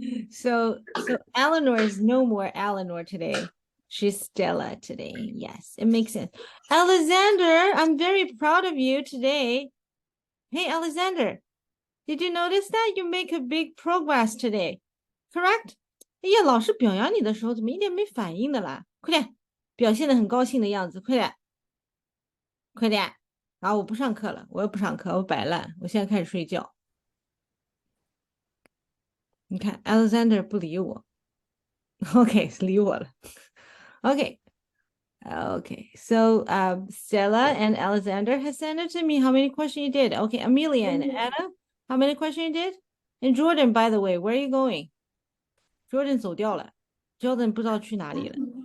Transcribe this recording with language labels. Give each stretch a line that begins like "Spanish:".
English: So Eleanor is no more Eleanor today. She's Stella today. Yes, it makes sense. Alexander, I'm very proud of you today. Hey, Alexander, did you notice that you make a big progress today? Correct?
Chinese: 哎呀，老师表扬你的时候怎么一点没反应的啦？快点，表现的很高兴的样子，快点，快点。然后我不上课了，我又不上课，我摆烂，我现在开始睡觉。你看，Alexander 不理我。 OK，理我了。
English: OK，Okay, so Stella and Alexander has sent it to me. How many questions you did? Okay, Amelia and Anna, how many questions you did? And Jordan, by the way, where are you going?
Chinese: Jordan 走掉了，Jordan 不知道去哪里了。